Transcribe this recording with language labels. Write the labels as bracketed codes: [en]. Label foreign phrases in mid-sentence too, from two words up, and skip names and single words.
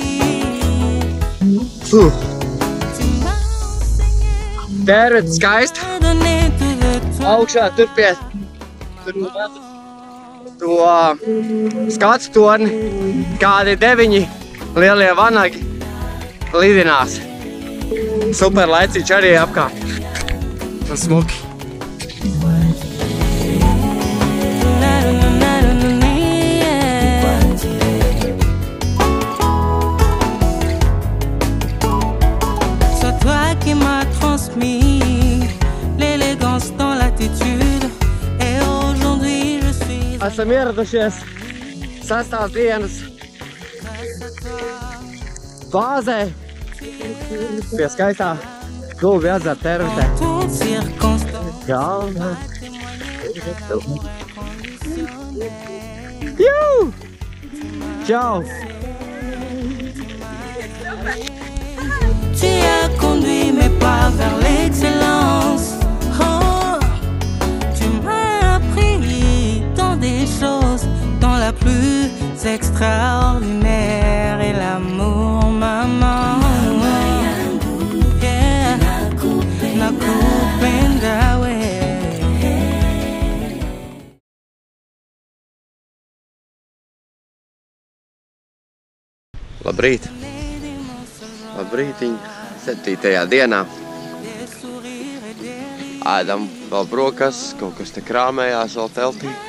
[lv] Tērvete skaista. Augšā tur to skatu torni, kādi 9 lielie vanagi lidinās. Super laicīgs arī apkārt. Tas smuki. [fr] C'est toi qui m'as transmis l'élégance dans l'attitude. Et aujourd'hui je suis [lv] Esam ieradušies 6. dienas bāzē pie skaistā Gulbi ezera Tervitē. [fr] toute circonstance. [lv] Galva. Jū! Čau! [fr] Tu as conduit mes pas vers l'excellence. Oh, tu m'as appris tant des choses, dans la plus extraordinaire et l'amour, maman. [sw] Yeah, nakupenda we. [lv] Labrīt! Labrītiņ, 7. dienā. Ēdam vēl brokas, kaut kas te krāmējās vēl teltī.